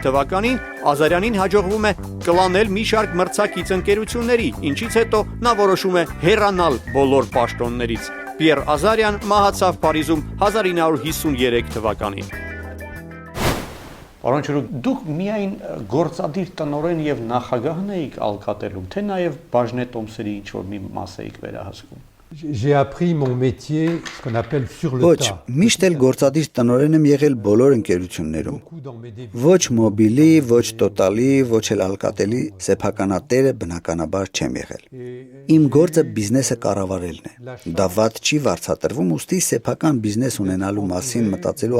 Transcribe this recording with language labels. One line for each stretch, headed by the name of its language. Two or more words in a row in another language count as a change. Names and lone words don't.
Armenian: թվականին Ազարյանին հաջողվում է կլանել մի շարք մրցակից ընկերությունների, ինչից հետո նա որոշում է հեռանալ բոլոր պաշտոններից։ Պիեր Ազարյան մահացավ Փարիզում 1953 թվականին։ Պարոն Չուրուկ, դուք միայն գործադիր տնօրեն եւ նախագահն էիք Alcatel-ում, թե նաեւ բաժնետոմսերի ինչ-որ մի մաս էիք վերահսկում։
French: J'ai appris mon métier, ce qu'on appelle sur le
Armenian: Ոչ,
French: tas.
Armenian: միշտ էլ գործադիր տնօրեն եմ եղել բոլոր ընկերություններում։ Ոչ մոբիլի, ոչ տոտալի, ոչ էլ Alcatel-ի սեփականատերը բնականաբար չեմ եղել։ Իմ գործը բիզնեսը կառավարելն է։ Դա վատ չի վարձատրվում, ուստի սեփական բիզնես ունենալու մասին մտածելու